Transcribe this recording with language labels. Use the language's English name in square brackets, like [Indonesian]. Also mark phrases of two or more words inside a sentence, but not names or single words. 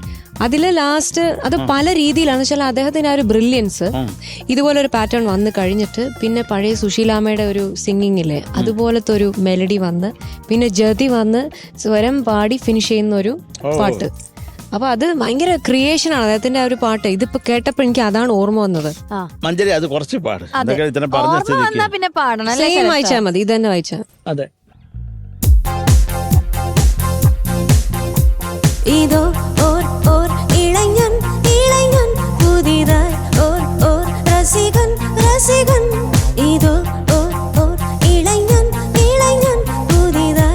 [Malayalam] അതില് ലാസ്റ്റ് അത് പല രീതിയിലാന്ന് വെച്ചാൽ അദ്ദേഹത്തിന്റെ ആ ഒരു ബ്രില്യൻസ്, ഇതുപോലെ ഒരു പാറ്റേൺ വന്ന് കഴിഞ്ഞിട്ട് പിന്നെ പഴയ സുശീലാമ്മയുടെ ഒരു സിംഗിങ്ങില്ലേ അതുപോലത്തെ ഒരു മെലഡി വന്ന് പിന്നെ ജതി വന്ന് സ്വരം പാടി ഫിനിഷ് ചെയ്യുന്ന ഒരു പാട്ട്. അപ്പൊ അത് ഭയങ്കര ക്രിയേഷൻ ആണ് അദ്ദേഹത്തിന്റെ ആ ഒരു പാട്ട്. ഇതിപ്പോ കേട്ടപ്പോ എനിക്ക് അതാണ് ഓർമ്മ വന്നത്. മഞ്ജരി അത് കുറച്ച് പാട്. ഓർമ്മ വന്നാ പിന്നെ പാടണം അല്ലേ? സെയിം വായിച്ചാൽ മതി, ഇത് തന്നെ വായിച്ചാൽ. അതെ. [Tamil] இதோ ஓர் ஓர் இளைஞன் இளைஞன் புதிதாய் ஓர் ஓர் ரசிகன் ரசிகன் இதோ ஓர் ஓர் இளைஞன் இளைஞன் புதிதாய்